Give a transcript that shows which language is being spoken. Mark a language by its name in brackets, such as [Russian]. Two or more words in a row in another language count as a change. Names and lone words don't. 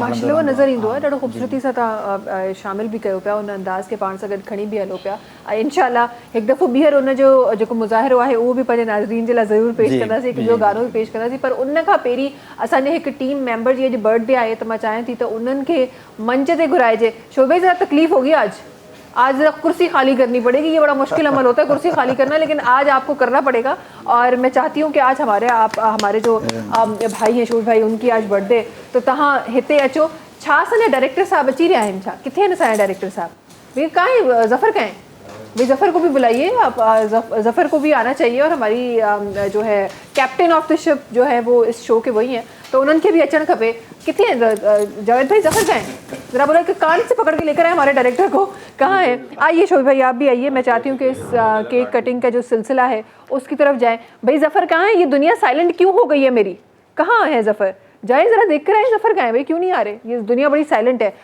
[Sindhi] माशाल्लाह नज़र ईंदो आहे, ॾाढो ख़ूबसूरती सां तव्हां शामिल बि कयो पिया, उन अंदाज़ खे पाण सां गॾु खणी बि हलो पिया। ऐं इंशाअल्लाह हिकु दफ़ो ॿीहर उनजो जेको मुज़ाहिरो आहे उहो बि पंहिंजे नाज़रीन जे लाइ ज़रूरु पेश कंदासीं, हिकु ॿियो गानो बि पेश कंदासीं। पर उन खां पहिरीं असांजे हिकु [English] team member [Sindhi] जी अॼु बर्थडे आहे, त मां चाहियां थी त उन्हनि खे मंच ते घुराइजे। [Hindi] शोभे ज़रा तकलीफ़ होगी आज ज़रा कुर्सी खाली करनी पड़ेगी, ये बड़ा मुश्किल अमल होता है कुर्सी खाली करना, लेकिन आज आपको करना पड़ेगा। और मैं चाहती हूँ कि आज हमारे जो भाई हैं शोभ भाई, उनकी आज बर्थडे, [Sindhi] तो तहां हिते अचो। छा असांजा डायरेक्टर साहब अची रहिया आहिनि छा? किथे आहिनि असांजा डायरेक्टर साहब? [Hindi] भैया कहाँ है ज़फ़र, कहाँ है भाई? ज़फ़र को भी बुलाइए, ज़फ़र को भी आना चाहिए। और हमारी जो है [English] captain of the ship [Hindi] जो है वो इस शो के वही हैं, [Sindhi] तो उन्हनि खे भी अचण खपे। [Hindi] किथे हैं जावेद भाई, ज़फ़र कहाँ है? ज़रा बोला कि कान से पकड़ के लेकर आए हमारे डायरेक्टर को, कहाँ है? आइए शोभ भाई आप भी आइए। मैं चाहती हूँ कि इस [English] cake cutting [Hindi] का जो सिलसिला है उसकी तरफ जाएँ। भाई ज़फ़र कहाँ है? ये दुनिया साइलेंट क्यों हो गई है मेरी? कहाँ है ज़फ़र? जाए ज़रा देख कर आए ज़फ़र कहाँ है भाई, क्यों नहीं आ रहे? ये दुनिया बड़ी साइलेंट है।